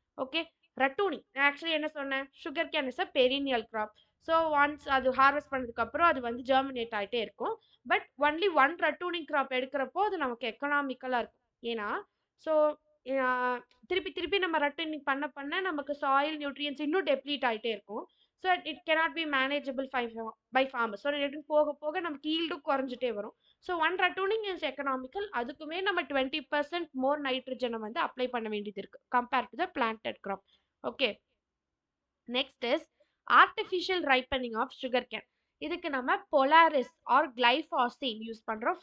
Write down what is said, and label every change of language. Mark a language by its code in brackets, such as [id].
[ta] Okay, ரட்டூனி actually என்ன சொன்னேன்? [en] Sugar cane is a perennial crop. [ta] So once அது harvest பண்ணதுக்கு அப்புறம் அது வந்து ஜெர்மினேட் ஆகிட்டே இருக்கும். பட் ஒன்லி ஒன் ரட்டூனிங் கிராப் எடுக்கிறப்போ அது நமக்கு எக்கனாமிக்கலாக இருக்கும். ஏன்னா ஸோ திருப்பி திருப்பி நம்ம ரட்டூனிங் பண்ண பண்ண நமக்கு சாயில் நியூட்ரியன்ஸ் இன்னும் டெப்ளீட் ஆகிட்டே இருக்கும். [en] So it cannot be manageable by farmers. [ta] So போக போக நமக்கு ஈல்டும் குறைஞ்சிட்டே வரும். [en] So one ratooning is economical. [ta] அதுக்குமே நம்ம 20% மோர் நைட்ரஜனை வந்து அப்ளை பண்ண வேண்டியது இருக்கு [en] Compared to the planted crop. Okay, next is artificial ripening of sugar cane. [ta] இதுக்கு நம்ம பொலாரிஸ் ஆர் கிளைஃபாசின் யூஸ் பண்றோம்.